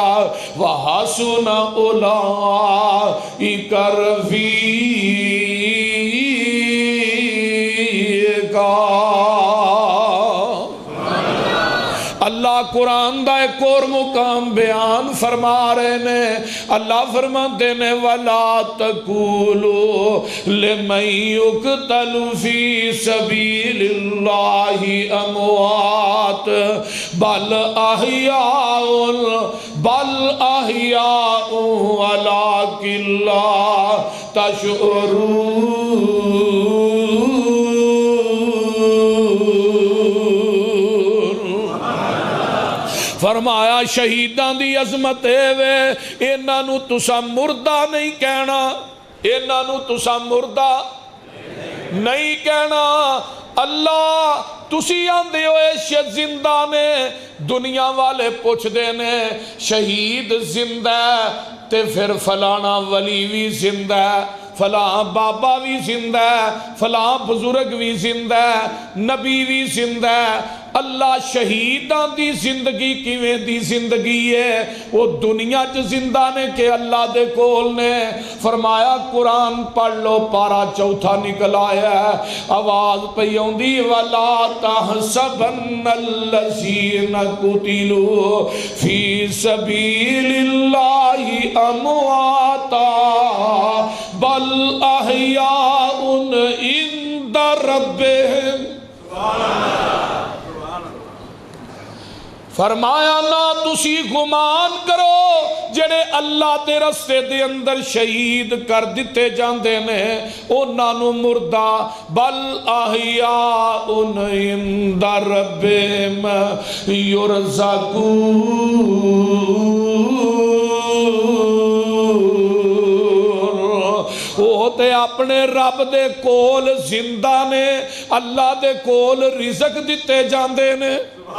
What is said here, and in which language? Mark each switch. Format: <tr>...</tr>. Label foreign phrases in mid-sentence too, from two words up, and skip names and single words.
<ar>وَحَسُنَ أُولَئِكَ رفیقا.</ar> <pa>اللہ قرآن دا ایک اور مقام بیان فرما رہے نے. اللہ فرماتے نے</pa> <ar>وَلَا تَقُولُوا لِمَن يُقْتَلُ فِي سَبِيلِ اللَّهِ أَمْوَاتٌ بَلْ أَحْيَاءٌ وَلَكِنْ لَا تَشْعُرُونَ.</ar> <pa>فرمایا شہیدان دی عظمت وے، انہاں نو تسا مردہ نہیں کہنا، انہاں نو تسا مردہ نہیں کہنا. اللہ تسی آندے ہوئے زندہ نے، دنیا والے پوچھ دینے شہید زندہ ہے تے پھر فلانا ولی بھی زندہ ہے، فلاں بابا بھی زندہ ہے، فلاں بزرگ بھی زندہ ہے، نبی بھی زندہ ہے. اللہ شہیدان دی زندگی کیویں دی زندگی ہے، وہ دنیا چ زندہ نے کہ اللہ دے کول نے. فرمایا قرآن پڑھ لو، پارا 4 نکل آیا ہے، آواز پئی ہوندی</pa> <ar>وَلَا تَحْسَبَنَّ الَّذِينَ قُتِلُوا فِي سَبِيلِ اللَّهِ أَمْوَاتًا بَلْ أَحْيَاءٌ عِندَ رَبِّهِمْ.</ar> <pa>فرمایا نہ تسی گمان کرو جڑے اللہ دے رستے دے اندر شہید کر دیتے جاندے نے انہاں نو مردہ،</pa> <ar>بل احیاء عند ربہم یرزقون.</ar> <pa>وہ تے اپنے رب دے کول زندہ نے، اللہ دے کول رزق دیتے جاندے نے.</pa>